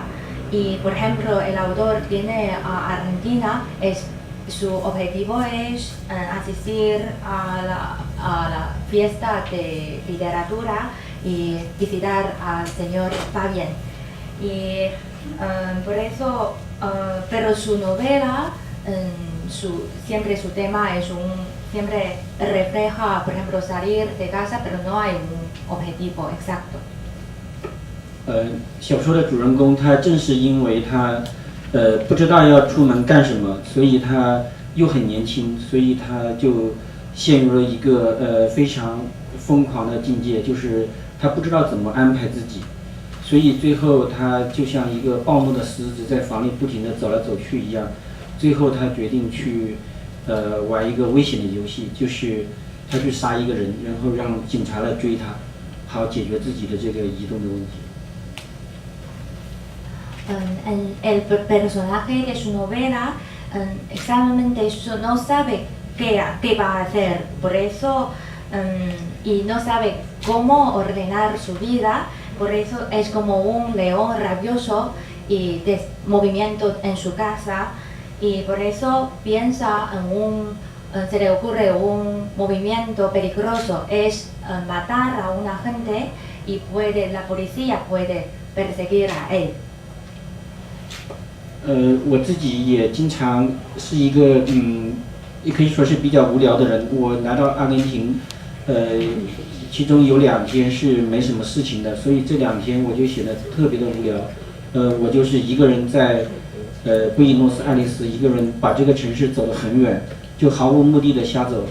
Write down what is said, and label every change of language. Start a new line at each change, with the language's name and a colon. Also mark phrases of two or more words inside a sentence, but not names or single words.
Spanish: Y por ejemplo, el autor viene a Argentina, su objetivo es asistir a la fiesta de literatura y visitar al señor Fabián. Y por eso, pero su novela, siempre su tema siempre refleja, por ejemplo, salir de casa, pero no hay un objetivo exacto.
Chinese: 小说的主人公他正是因为他不知道要出门干什么，所以他又很年轻，所以他就陷入了一个非常疯狂的境界，就是他不知道怎么安排自己，所以最后他就像一个暴怒的狮子在房里不停地走来走去一样，最后他决定去玩一个危险的游戏，就是他去杀一个人，然后让警察来追他，好解决自己的这个移动的问题。
Spanish: El personaje de su novela exactamente no sabe qué va a hacer, por eso y no sabe cómo ordenar su vida, por eso es como un león rabioso y de movimiento en su casa, y por eso piensa se le ocurre un movimiento peligroso, es matar a una gente y la policía puede perseguir a él.
Chinese: 我自己也经常是一个也可以说是比较无聊的人。我来到阿根廷，其中有2天是没什么事情的，所以这2天我就写得特别的无聊。我就是一个人在布宜诺斯艾利斯，一个人把这个城市走得很远，就毫无目的的瞎走。